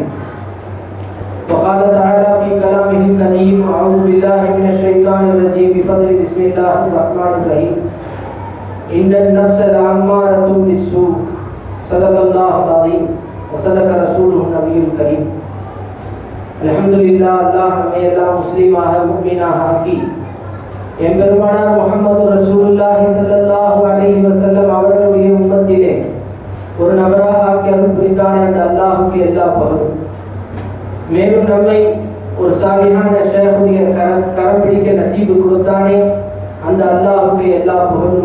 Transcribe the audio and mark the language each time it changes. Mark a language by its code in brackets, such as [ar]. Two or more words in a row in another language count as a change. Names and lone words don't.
[ar] وقال تعالى في كلامه الكريم أعوذ بالله من الشيطان الرجيم بفضل بسم الله الرحمن الرحيم. إن النفس لأمارة بالسوء. صدق الله العظيم وصدق رسوله النبي الكريم. الحمد لله. [ta] அல்லாஹ் நம்மை எல்லாம் முஸ்லிமாக முஃமினாக ஆக்கி எம்பெருமானார் முஹம்மது [ar] رسول الله صلى الله عليه وسلم [ta] அவர்களுடைய உம்மத்திலே ஒரு நபராக ஆக்கி அருள் புரிந்தானே அந்த அல்லாஹ்வுக்கு எல்லா புகழும். மேலும் நம்மை ஒரு சாலிஹான ஷேഖுடைய கரம் பிடிக்க நசீபு கொடுத்தானே அந்த அல்லாஹ்வுக்கு எல்லா புகழும்.